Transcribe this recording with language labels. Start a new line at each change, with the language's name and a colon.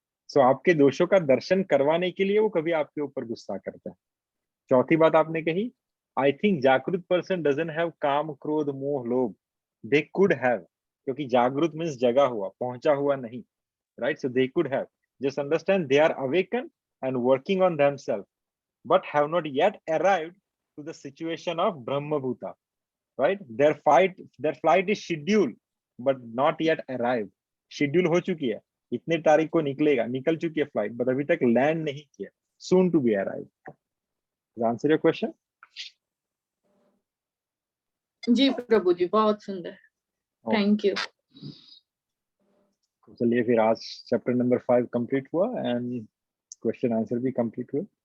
Hindi: सो आपके दोषों का दर्शन करवाने के लिए वो कभी आपके ऊपर गुस्सा करता है। चौथी बात आपने कही,
English: I think जागृत person doesn't have काम क्रोध मोह लोभ, दे कुड हैव
Hindi: क्योंकि जागृत मीन्स जगा हुआ, पहुंचा हुआ नहीं, right?
English: So they could have just understand they are awakened and working on themselves, but have not yet arrived to the situation of Brahma Bhuta, right? Their flight is scheduled, but not yet arrived.
Hindi: Schedule हो चुकी है, इतने तारीख को निकलेगा, निकल चुकी है फ्लाइट, but अभी तक लैंड नहीं किया,
English: soon to be arrived. Does that answer your question?
Hindi: जी प्रभु जी, बहुत सुंदर, थैंक यू। चलिए फिर आज चैप्टर नंबर 5 कंप्लीट हुआ एंड क्वेश्चन आंसर भी कंप्लीट हुए।